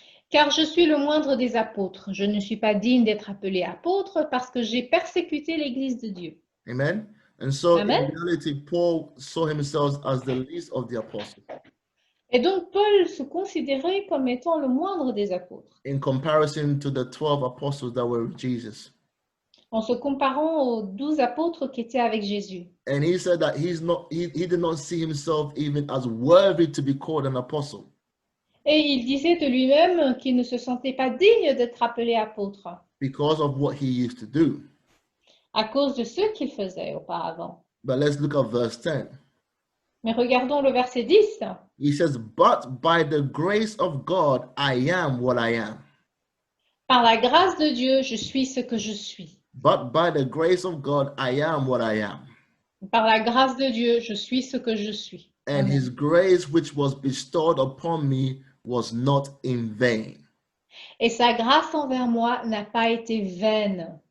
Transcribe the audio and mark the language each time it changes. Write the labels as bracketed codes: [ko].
[fr] Car je suis le moindre des apôtres. Je ne suis pas digne d'être appelé apôtre parce que j'ai persécuté l'Église de Dieu. [en] Amen. And so Amen. in reality, Paul saw himself as the least of the apostles. [fr] Et donc, Paul se considérait comme étant le moindre des apôtres, [en] In comparison to the 12 apostles that were with Jesus. [fr] en se comparant aux 12 apôtres qui étaient avec Jésus. [en] And he said that he did not see himself even as worthy to be called an apostle. [fr] Et il disait de lui-même qu'il ne se sentait pas digne d'être appelé apôtre [en] Because of what he used to do. [fr] à cause de ce qu'il faisait auparavant. [en] But let's look at verse 10. [fr] Mais regardons le verset 10. [en] He says, "But by the grace of God, I am what I am." [fr] Par la grâce de Dieu, je suis ce que je suis. [en] But by the grace of God, I am what I am. [fr] Par la grâce de Dieu, je suis ce que je suis. [en] And Amen. his grace which was bestowed upon me was not in vain. [fr] Et sa grâce envers moi n'a pas été vaine.